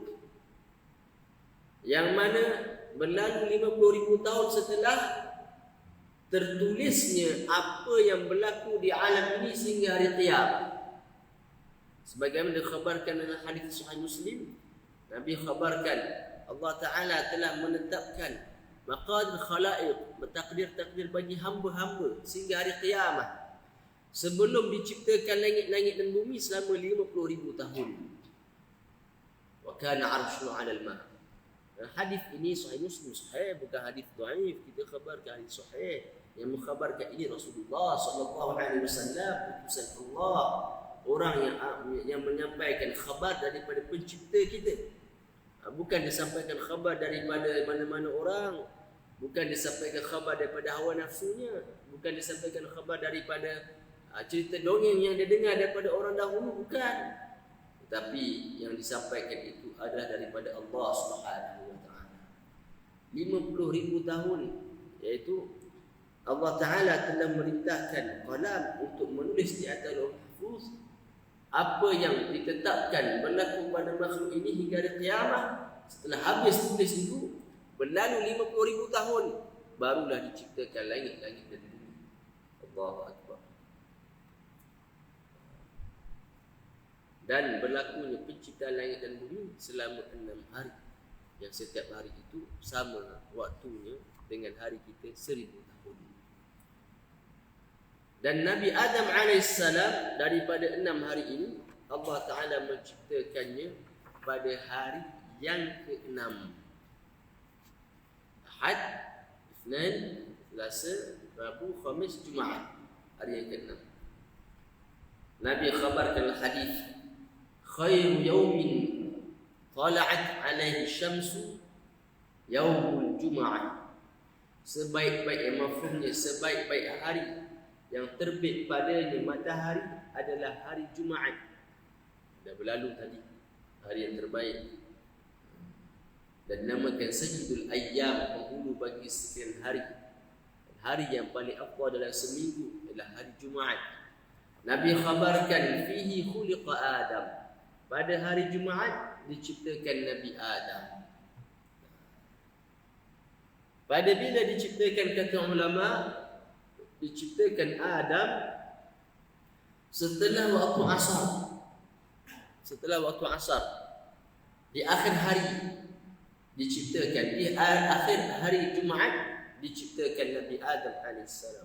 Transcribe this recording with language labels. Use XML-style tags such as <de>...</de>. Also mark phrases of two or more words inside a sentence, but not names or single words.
<ms>Yang mana berlalu 50,000 tahun setelah tertulisnya apa yang berlaku di alam ini sehingga hari qiyamah. Sebagaimana dikhabarkan dalam hadis Sahih Muslim, Nabi khabarkan Allah Ta'ala telah menetapkan</ms> <ar>مقادير الخلائق,</ar> <ms>bertakdir-takdir bagi hamba-hamba sehingga hari qiyamah, sebelum diciptakan langit-langit dan bumi selama 50,000 tahun.</ms> <ar>وكان عرشه على الماء'.</ar> <ms>Hadis ini Sahih Muslim, sahih, bukan hadis dhaif. Kita khabarkan hadis sahih yang mengkhabarkan ini Rasulullah</ms> <ar>صلى الله عليه وسلم,</ar> <ms>utusan Allah, orang yang menyampaikan khabar daripada pencipta kita. Bukan disampaikan khabar daripada mana-mana orang, bukan disampaikan khabar daripada hawa nafsunya, bukan disampaikan khabar daripada cerita dongeng yang dia dengar daripada orang dahulu, bukan. Tetapi yang disampaikan itu adalah daripada Allah</ms> <ar>سبحانه وتعالى.</ar> <ms>50,000 tahun, iaitu Allah Ta'ala telah merintahkan qalam untuk menulis di atas</ms> <ar>لوح محفوظ</ar> <ms>apa yang ditetapkan berlaku pada makhluk ini hingga hari kiamat. Setelah habis tulis itu, berlalu 50,000 tahun, barulah diciptakan langit-langit dan bumi.</ms> <ar>الله أكبر.</ar> <ms>Dan berlakunya penciptaan langit dan bumi selama 6 hari, yang setiap hari itu sama waktunya dengan hari kita 1000 tahun. Dan Nabi Adam alaihissalam daripada 6 hari ini Allah Ta'ala menciptakannya pada hari yang ke-6. Ahad, Isnin, Selasa, Rabu, Khamis, Jumaat. Hari yang ke-6. Nabi khabarkan hadis,</ms> <ar>خير يوم طلعت عليه الشمس يوم الجمعة.</ar> <ms>sebaik-baik mafhumnya, sebaik-baik hari yang terbit padanya matahari adalah hari Jumaat. Dah berlalu tadi hari yang terbaik, dan namakan</ms> <ar>سيد الأيام,</ar> <ms>penghulu bagi sekian hari. Hari yang paling afdal dalam seminggu adalah hari Jumaat. Nabi khabarkan</ms> <ar>فيه خلق آدم,</ar> <ms>pada hari Jumaat diciptakan Nabi Adam. Pada bila diciptakan, kata ulama, diciptakan Adam setelah waktu asar. Setelah waktu asar, di akhir hari diciptakan, di akhir hari Jumaat diciptakan Nabi Adam alaihissalam.</ms>